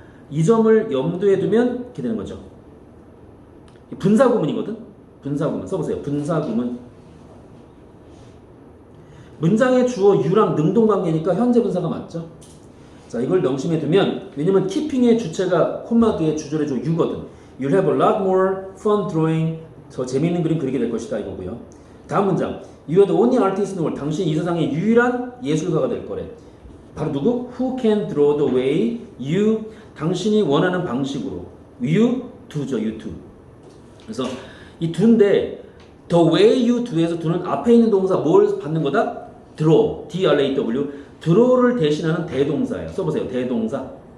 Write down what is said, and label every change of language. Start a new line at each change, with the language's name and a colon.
Korean: 이 점을 염두에 두면 이렇게 되는 거죠. 분사구문이거든. 분사구문 써보세요. 분사구문. 문장의 주어 you랑 능동관계니까 현재 분사가 맞죠. 자, 이걸 명심해 두면 왜냐면 keeping의 주체가 콤마 뒤에 주절의 조 you거든.
English: You'll have a lot more fun drawing.
Korean: 더 재미있는 그림 그리게 될 것이다 이거고요. 다음 문장.
English: You are the only artist in the world.
Korean: 당신이 이 세상의 유일한 예술가가 될 거래. 바로 누구?
English: Who can draw the way you
Korean: 당신이 원하는 방식으로
English: you do죠. you do.
Korean: 그래서 이 do인데
English: the way you do
Korean: 에서 do는 앞에 있는 동사 뭘 받는 거다?
English: draw. D-R-A-W.
Korean: draw를 대신하는 대동사예요. 써보세요. 대동사.